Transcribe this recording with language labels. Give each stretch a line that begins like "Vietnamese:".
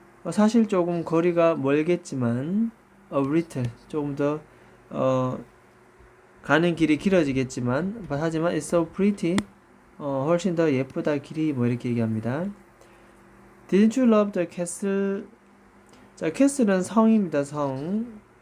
Korean: 사실 조금 거리가 멀겠지만
English: a little
Korean: 조금 더 가는 길이 길어지겠지만 하지만
English: it's so pretty
Korean: 훨씬 더 예쁘다 길이 뭐 이렇게 얘기합니다.
English: Didn't you love the castle?
Korean: 자, castle은 성입니다. 성.